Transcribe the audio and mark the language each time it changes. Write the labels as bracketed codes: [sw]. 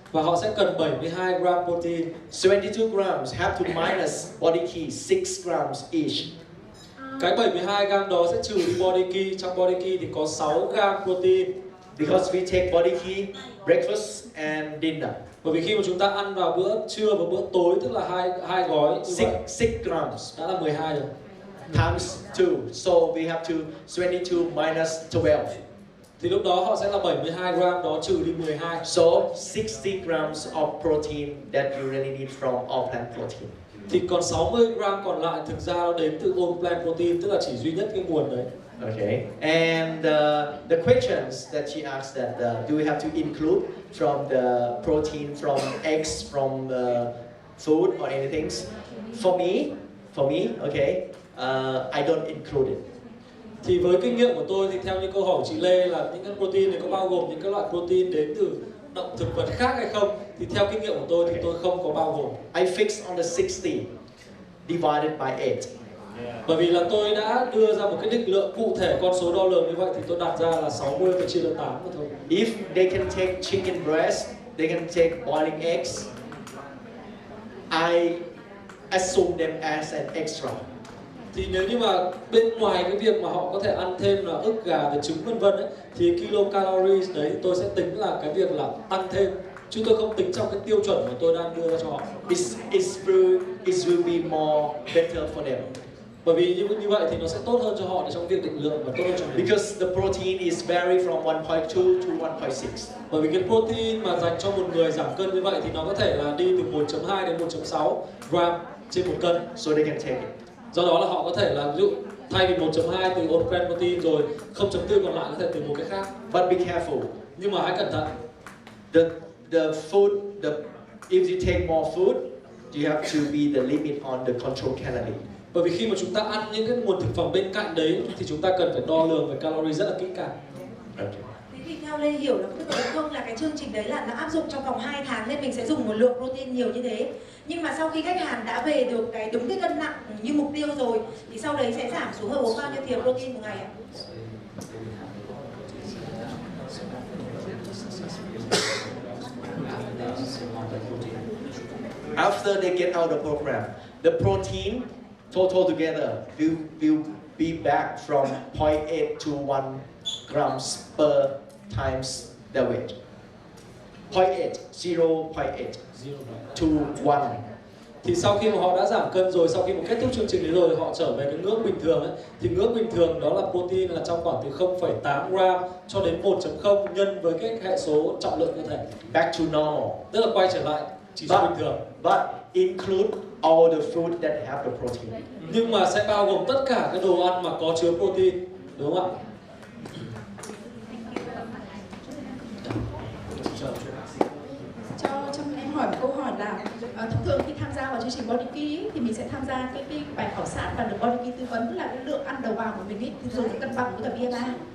[vi] Và họ sẽ cần 72 gram protein. [en] 72 grams have to minus body key 6 grams each. [vi] Cái 72 gram đó sẽ trừ đi body key. Trong body key thì có 6 gram protein. [en] Because we take body key, breakfast and dinner. [vi] Bởi vì khi mà chúng ta ăn vào bữa trưa và bữa tối, tức là hai gói [en] 6 grams [vi] đã là 12 rồi. [en] Times 2, so we have to 22 minus 12. [vi] Thì lúc đó họ sẽ là 72 gram, đó trừ đi 12. [en] So 60 grams of protein that you really need from all plant protein. [vi] Thì còn 60 gram còn lại thực ra nó đến từ all plant protein, tức là chỉ duy nhất cái nguồn đấy. [en] Okay, and the questions that she asked that do we have to include from the protein from eggs, from food or anything? For me, okay, I don't include it. [vi] Thì với kinh nghiệm của tôi thì theo như câu hỏi của chị Lê là những cái protein này có bao gồm những cái loại protein đến từ động thực vật khác hay không? Thì theo kinh nghiệm của tôi thì tôi không có bao gồm. [en] I fixed on the 60 divided by 8. [vi] Bởi vì là tôi đã đưa ra một cái định lượng cụ thể con số đo lường như vậy thì tôi đặt ra là 60 và chia cho 8 mà thôi. [en] If they can take chicken breast, they can take boiling eggs. I assume them as an extra. [vi] Thì nếu như mà bên ngoài cái việc mà họ có thể ăn thêm là ức gà và trứng vân vân ấy, thì kilocalories đấy tôi sẽ tính là cái việc là tăng thêm, chứ tôi không tính trong cái tiêu chuẩn mà tôi đang đưa ra cho họ. [en] It will be more better for them. [vi] Bởi vì như vậy thì nó sẽ tốt hơn cho họ trong việc định lượng và tốt hơn cho mình. [en] Because the protein is vary from 1.2 to 1.6. [vi] Bởi vì cái protein mà dành cho một người giảm cân như vậy thì nó có thể là đi từ 1.2 đến 1.6 gram trên một cân. [en] So they can take it. [vi] Do đó là họ có thể là ví dụ thay vì 1.2 từ all plant protein rồi 0.4 còn lại có thể từ một cái khác. [en] But be careful. [vi] Nhưng mà hãy cẩn thận. [en] The food, if you take more food, you have to be the limit on the control calorie. [vi] Bởi vì khi mà chúng ta ăn những cái nguồn thực phẩm bên cạnh đấy thì chúng ta cần phải đo lường về calorie rất là kỹ càng. [en] Okay. [vi] Thế thì theo Lê hiểu là tức là không là cái chương trình đấy là nó áp dụng trong vòng 2 tháng nên mình sẽ dùng một lượng protein nhiều như thế. Nhưng mà sau khi khách hàng đã về được cái đúng cái cân nặng như mục tiêu rồi thì sau đấy sẽ giảm xuống uống bao nhiêu thìa protein một ngày ạ? [en] After they get out of the program, the protein total together will be back from 0.8 to 1 grams per times the weight. 0.8 to 1. [vi] Thì sau khi mà họ đã giảm cân rồi, sau khi mà kết thúc chương trình đấy rồi, họ trở về cái ngưỡng bình thường ấy, thì ngưỡng bình thường đó là protein là trong khoảng từ 0,8 gram cho đến 1.0 nhân với cái hệ số trọng lượng cơ thể. [en] Back to normal. [vi] Tức là quay trở lại chỉ số bình thường. [en] But include all the food that have the protein. [vi] Nhưng mà sẽ bao gồm tất cả cái đồ ăn mà có chứa protein, đúng không ạ? Cho em hỏi một câu hỏi là thông thường khi tham gia vào chương trình Body Key thì mình sẽ tham gia cái bài khảo sát và được Body Key tư vấn là cái lượng ăn đầu vào của mình ấy, thì dùng để cân bằng với cả BMI.